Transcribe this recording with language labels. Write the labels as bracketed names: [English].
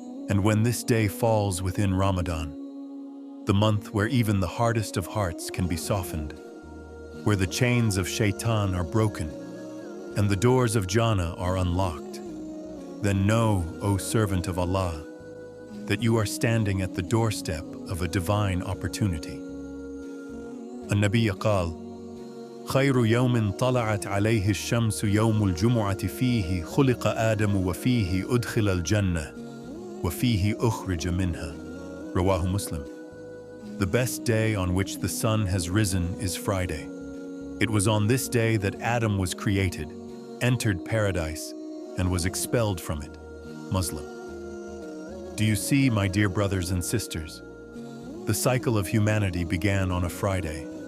[English] And when this day falls within Ramadan, the month where even the hardest of hearts can be softened, where the chains of shaitan are broken and the doors of Jannah are unlocked, then know, O servant of Allah, that you are standing at the doorstep of a divine opportunity. [Arabic] النبي قال: خير يوم طلعت عليه الشمس يوم الجمعة فيه خلق آدم وفيه أدخل الجنة وفيه أخرج منها. رواه [English] Muslim. The best day on which the sun has risen is Friday. It was on this day that Adam was created, entered paradise, and was expelled from it. Muslim. Do you see, my dear brothers and sisters? The cycle of humanity began on a Friday.